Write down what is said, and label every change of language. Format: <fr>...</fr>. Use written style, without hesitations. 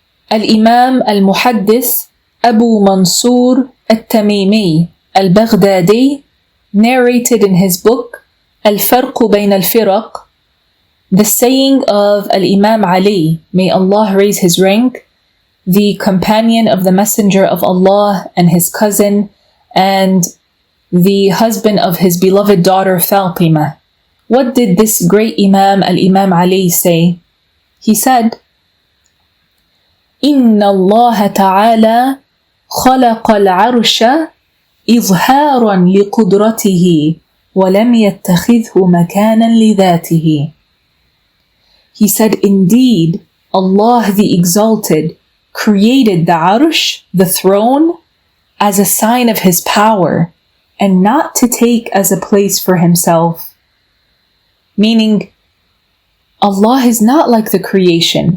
<en>Al-Imam al-Muhaddith 𝗙𝗵𝗵𝗿𝘁 al-Baghdadi narrated in his book 𝗙𝗲𝗿𝘀𝗵𝗲𝗿𝘁 the saying of Al-Imam Ali, may Allah raise his rank, the companion of the Messenger of Allah and his cousin and the husband of his beloved daughter Fatima. What did this great Imam, Al-Imam Ali, say? He said,</en> <ar>إِنَّ اللَّهَ تَعَالَى خَلَقَ الْعَرْشَ إِظْهَارًا لِقُدْرَتِهِ وَلَمْ يَتَّخِذْهُ مَكَانًا لِذَاتِهِ.</ar> <en>He said, indeed, Allah the Exalted created the Arsh, the throne, as a sign of His power, and not to take as a place for Himself. Meaning, Allah is not like the creation.</en>